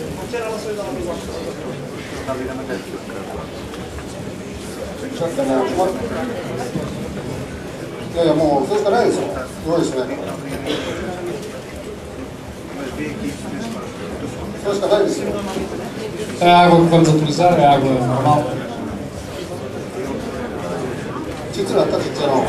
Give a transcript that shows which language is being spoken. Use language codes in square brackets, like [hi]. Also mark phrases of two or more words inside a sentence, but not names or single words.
[ja] ちょっとね、いやいや、もうそれしかないですよ。用意しないから。それしかないですよ。 [pt] A água que vamos utilizar é água normal. [ja] ちっちゃなったちっちゃな。